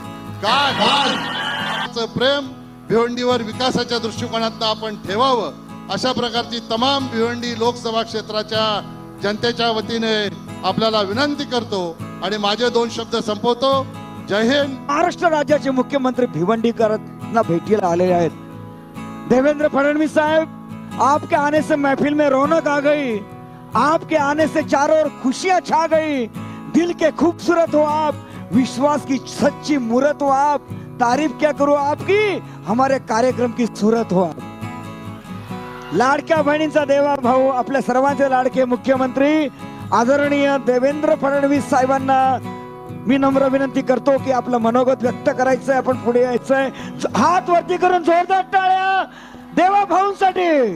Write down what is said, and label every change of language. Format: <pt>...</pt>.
<mr>प्रेम भिवंडीवर विकासाच्या दृष्टिकोनातून आपण ठेवावं अशा प्रकारची तमाम भिवंडी लोकसभा क्षेत्राच्या जनतेच्या वतीने आपल्याला विनंती करतो आणि माझे 2 शब्द संपवतो. जय हिंद. महाराष्ट्र राज्याचे मुख्यमंत्री भिवंडीकरांना भेटीला आलेले आहेत.</mr> <hi>देवेंद्र फडणवीस साहब, आपके आने से महफिल में रौनक आ गई, आपके आने से चारों ओर खुशियां छा गई. दिल के खूबसूरत हो आप, विश्वास की सच्ची मूरत हो आप, तारीफ क्या करो आपकी, हमारे कार्यक्रम की सूरत हो आप.</hi> <mr>लाडक्या बहिणींचा देवा भाऊ, आपल्या सर्वांचे लाडके मुख्यमंत्री आदरणीय देवेंद्र फडणवीस साहेबांना मी नम्र विनंती करतो की आपलं मनोगत व्यक्त करायचंय, आपण पुढे यायचंय. हात वरती करून जोरदार टाळ्या देवा भाऊंसाठी.</mr>